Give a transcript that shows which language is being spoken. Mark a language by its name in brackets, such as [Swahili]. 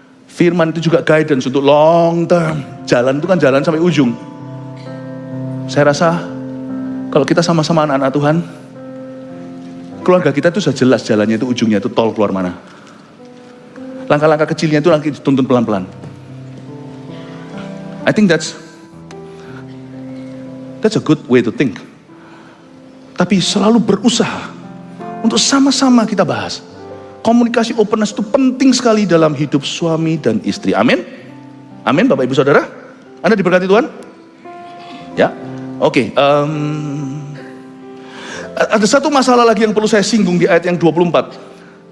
[Indonesian] Firman itu juga guidance untuk long term. Jalan itu kan jalan sampai ujung. Saya rasa kalau kita sama-sama anak-anak Tuhan, keluarga kita itu sudah jelas jalannya itu ujungnya itu tol keluar mana. Langkah-langkah kecilnya itu nanti dituntun pelan-pelan. [English] I think that's a good way to think. [Indonesian] Tapi selalu berusaha untuk sama-sama kita bahas. Komunikasi openness itu penting sekali dalam hidup suami dan istri. Amin? Amin Bapak Ibu Saudara? Anda diberkati Tuhan? Ya? Oke. Ada satu masalah lagi yang perlu saya singgung di ayat yang 24.